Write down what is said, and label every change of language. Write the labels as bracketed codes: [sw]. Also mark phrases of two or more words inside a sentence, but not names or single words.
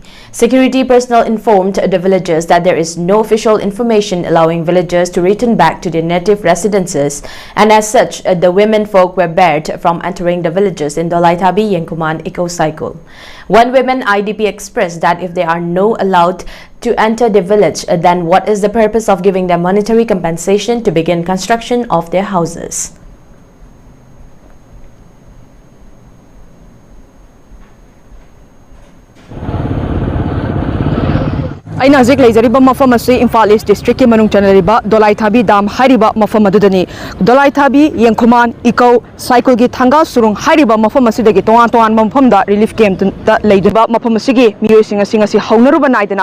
[en] Security personnel informed the villagers that there is no official information allowing villagers to return back to their native residences, and as such, the women folk were barred from entering the villages in the ELITETV Yankuman eco-cycle. One woman IDP expressed that if they are not allowed to enter the village, then what is the purpose of giving them monetary compensation to begin construction of their houses? [mni] Aina hojik leijariba mafam ase Imphal East District ki manung chanariba ELITETV dam hairiba mafam adudani ELITETV Yankuman eco cycle gi thanga surung hairiba mafam asidagi tongan mafam da [en] relief camp [mni] ta leidiba mafam asigi miyoi singa si haunaruba naidana